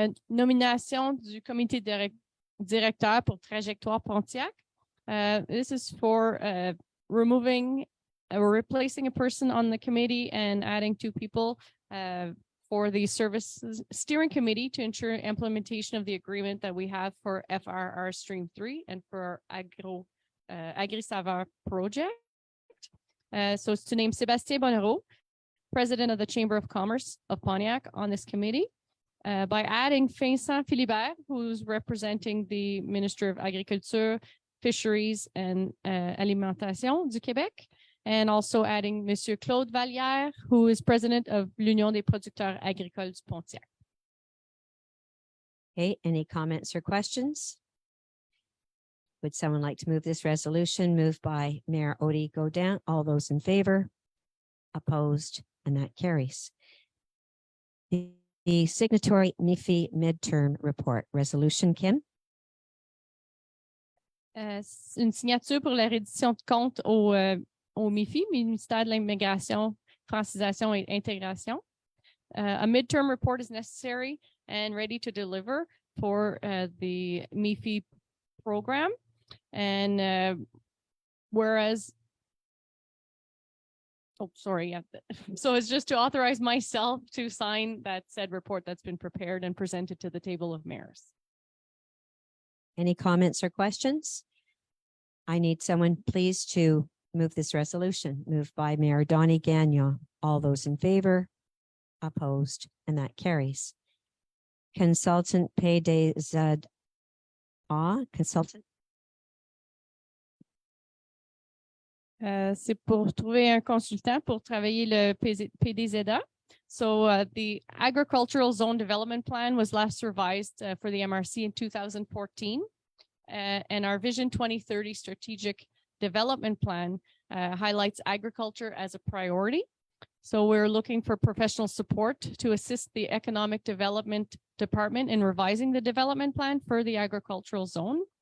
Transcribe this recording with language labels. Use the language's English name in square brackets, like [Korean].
[French] Nomination du comité directeur pour Trajectoire Pontiac. [English] This is for removing or replacing a person on the committee and adding 2 people for the services steering committee to ensure implementation of the agreement that we have for FRR Stream 3 and for our Agri Saveur project. So it's to name Sébastien Bonnereau, President of the Chamber of Commerce of Pontiac, on this committee, by adding Vincent Philibert, who's representing the Minister of Agriculture, Fisheries and Alimentation du Québec, and also adding Monsieur Claude Vallière, who is President of l'Union des producteurs agricoles du Pontiac. Okay, any comments or questions? Would someone like to move this resolution? Moved by Mayor Odie Gaudin. All those in favor? Opposed? And that carries. The signatory MIFI midterm report resolution, Kim? [French] Une signature pour la reddition de comptes au MIFI, Ministère de l'Immigration, Francisation et Intégration. [English] A midterm report is necessary and ready to deliver for the MIFI program. And whereas, so it's just to authorize myself to sign that said report that's been prepared and presented to the table of mayors. Any comments or questions? I need someone please to move this resolution. Moved by Mayor Donnie Gagnon. All those in favor? Opposed? And that carries. Consultant Pay des Aides. Consultant. [French] C'est pour trouver un consultant pour travailler le PDZA. [English] So the Agricultural Zone Development Plan was last revised for the MRC in 2014. And our Vision 2030 Strategic Development Plan highlights agriculture as a priority. So we're looking for professional support to assist the Economic Development Department in revising the development plan for the agricultural zone.